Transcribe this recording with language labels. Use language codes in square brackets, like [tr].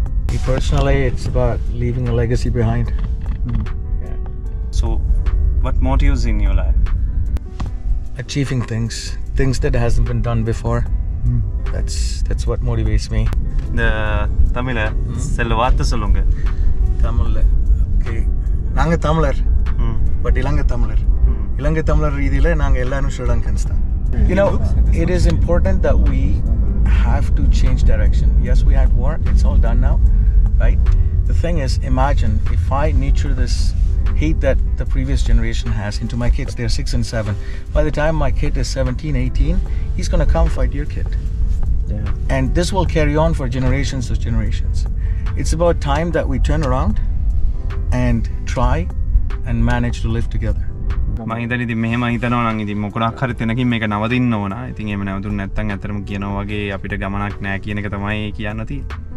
[en] Me personally, it's about leaving a legacy behind. So what motives in your life? Achieving things that hasn't been done before. That's what motivates me. The Tamil [ta] செல்வார்த்தை சொல்லுங்க. Tamil. Okay. நாங்க தமிழர். But இலங்கை தமிழர். இலங்கை தமிழர் ரீதியில நாங்க எல்லாரும் Sri Lankans தான். [en] It is important that we have to change direction. Yes, we had war. It's all done now, right? The thing is, imagine if I nurture this hate that the previous generation has into my kids. They're 6 and 7. By the time my kid is 17, 18, he's gonna come fight your kid. Yeah. And this will carry on for generations of generations. It's about time that we turn around and try and manage to live together. [si] මම හිතන්නේ ඉතින් මෙහෙම හිතනවා නම් ඉතින් මොකක් හරි තැනකින් මේක නවතින්න ඕන. ඉතින් එහෙම නැවතුනේ නැත්නම් ඇත්තටම කියනවා වගේ අපිට ගමනක් නැහැ කියන එක තමයි කියන්න තියෙන්නේ.